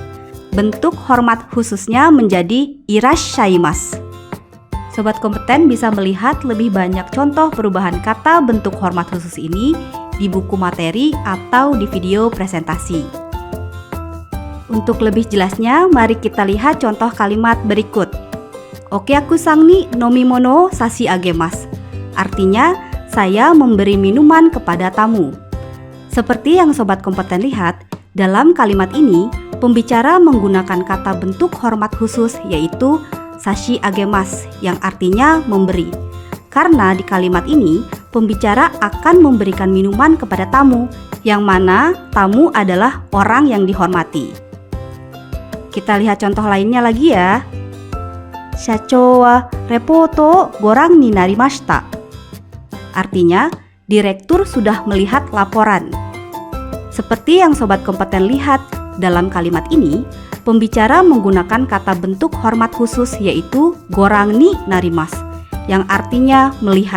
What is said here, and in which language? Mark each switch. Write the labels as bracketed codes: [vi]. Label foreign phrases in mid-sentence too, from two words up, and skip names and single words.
[id] Bentuk hormat khususnya menjadi irashaimasu. Sobat kompeten bisa melihat lebih banyak contoh perubahan kata bentuk hormat khusus ini di buku materi atau di video presentasi. Untuk lebih jelasnya, mari kita lihat contoh kalimat berikut. [ja] お客さんに飲み物差し上げます. [id] Artinya, saya memberi minuman kepada tamu. Seperti yang sobat kompeten lihat, dalam kalimat ini, pembicara menggunakan kata bentuk hormat khusus yaitu [ja] 差し上げます [id] yang artinya memberi. Karena di kalimat ini, pembicara akan memberikan minuman kepada tamu, yang mana tamu adalah orang yang dihormati. Kita lihat contoh lainnya lagi ya. [ja] 社長はレポートをご覧になりました. [id] Artinya, direktur sudah melihat laporan. Seperti yang sobat kompeten lihat, dalam kalimat ini, pembicara menggunakan kata bentuk hormat khusus yaitu [ja] ご覧になります, [id] yang artinya melihat.